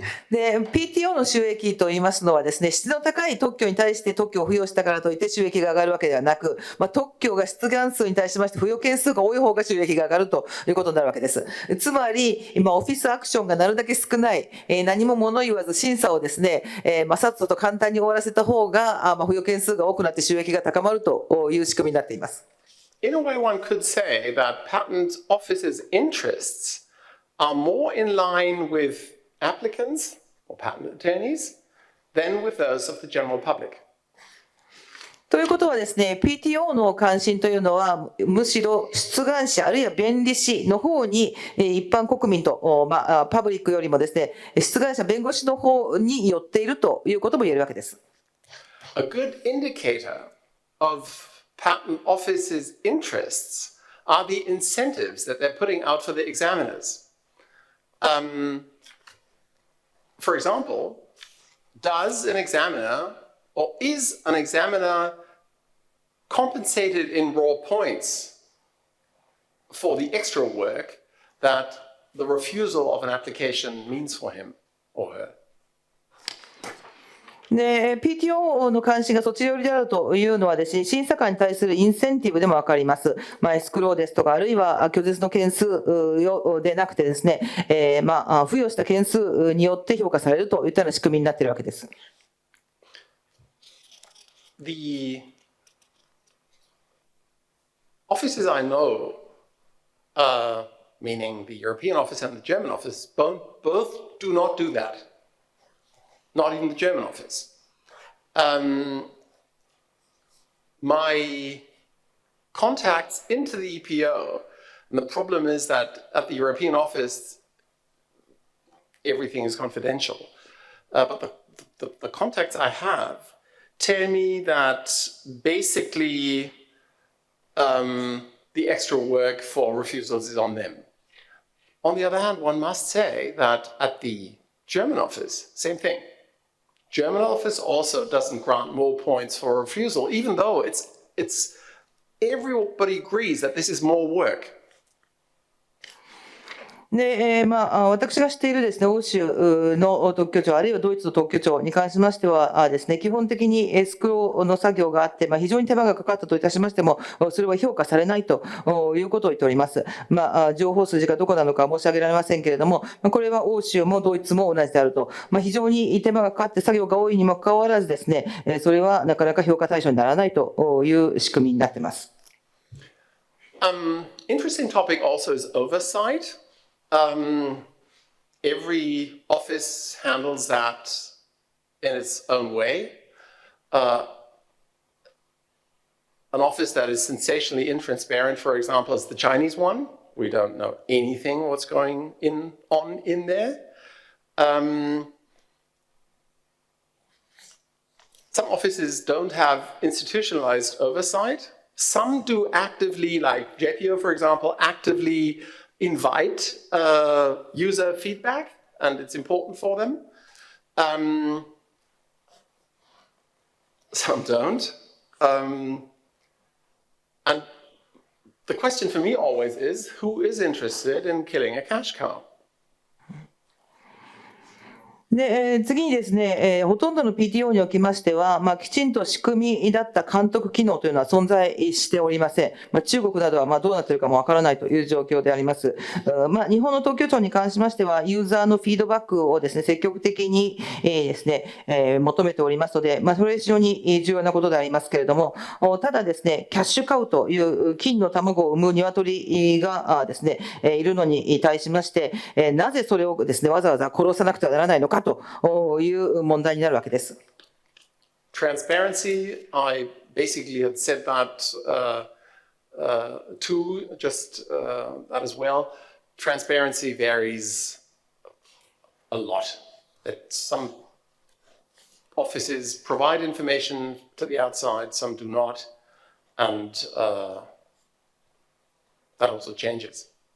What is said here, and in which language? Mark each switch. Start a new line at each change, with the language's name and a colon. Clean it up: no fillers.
Japanese: で、PTO の収益といいますのはですね、質の高い特許に対して特許を付与したからといって収益が上がるわけではなく、特許が出願数に対しまして付与件数が多い方が収益が上がるということになるわけです。つまり、今オフィスアクションがなるだけ少ない、何も物言わず審査をですね、さっさと簡単に終わらせた方が、付与件数が多くなって収益が高まるという仕組みになっています。
English: In a way, one could say that patent office's interests are more in line with applicants or patent attorneys than with those of the general public.
Japanese: ということはですね、PTO の関心というのは、むしろ出願者あるいは弁理士の方に、一般国民と、パブリックよりもですね、出願者弁護士の方に寄っているということも言えるわけです。
English: A good indicator of patent office's interests are the incentives that they're putting out for the examiners. For example, does an examiner or is an examiner compensated in raw points for the extra work that the refusal of an application means for him or her?
Japanese: で、PTO の関心がそちら寄りであるというのはですね、審査官に対するインセンティブでもわかります。エスクローですとか、あるいは拒絶の件数でなくてですね、付与した件数によって評価されるといったような仕組みになっているわけです。
English: The offices I know, meaning the European office and the German office, both do not do that. Not even the German office. My contacts into the EPO, and the problem is that at the European office, everything is confidential. But the contacts I have tell me that basically the extra work for refusals is on them. On the other hand, one must say that at the German office, same thing. German office also doesn't grant more points for refusal, even though it's everybody agrees that this is more work.
Japanese: で、私が知っているですね、欧州の特許庁、あるいはドイツの特許庁に関しましてはですね、基本的にエスクローの作業があって、非常に手間がかかったといたしましても、それは評価されないということを言っております。情報筋がどこなのか申し上げられませんけれども、これは欧州もドイツも同じであると。非常に手間がかかって作業が多いにもかかわらずですね、それはなかなか評価対象にならないという仕組みになっています。
English: Interesting topic also is oversight. Every office handles that in its own way. An office that is sensationally intransparent, for example, is the Chinese one. We don't know anything what's going on in there. Some offices don't have institutionalized oversight. Some do actively, like JPO, for example, actively invite user feedback, and it's important for them. Some don't. And the question for me always is, who is interested in killing a cash cow?
Japanese: で、次にですね、ほとんどの PTO におきましては、きちんと仕組みだった監督機能というのは存在しておりません。中国などはどうなっているかもわからないという状況であります。日本の特許庁に関しましては、ユーザーのフィードバックをですね、積極的にですね、求めておりますので、それは非常に重要なことでありますけれども、ただですね、キャッシュカウという金の卵を産む鶏がですね、いるのに対しまして、なぜそれをですね、わざわざ殺さなくてはならないのかという問題になるわけです。
English: Transparency, I basically had said that too, just that as well. Transparency varies a lot. That some offices provide information to the outside, some do not, and that also changes.